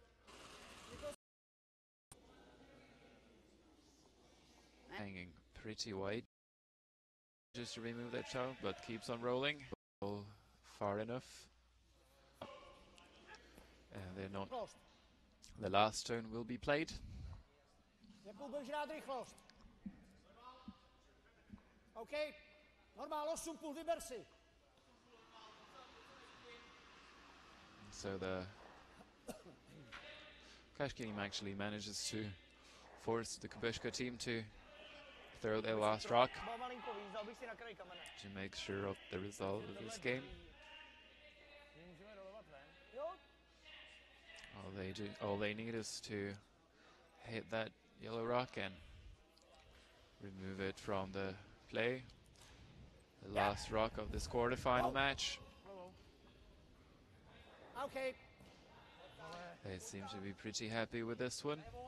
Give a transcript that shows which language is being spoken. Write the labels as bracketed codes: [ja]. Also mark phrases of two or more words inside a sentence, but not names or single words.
[en] Hanging pretty wide. Just to remove that shot, but keeps on rolling. Far enough. And they're not. [cs] Rychlost. [en] The last stone will be played. [cs] Jakou budeš rád rychlost? OK. Normál 8 půl, vyber si. [en] So the Kashkinim actually manages to force the Kubushka team to throw their last rock [cs] Bo malinko víc, dal bych si na kraj kamene. [en] to make sure of the result of this game. [cs] Můžeme rolovat ven. Jo, [en] All they need is to hit that yellow rock and remove it from the play. The last rock of this quarterfinal match. OK. They seem to be pretty happy with this one.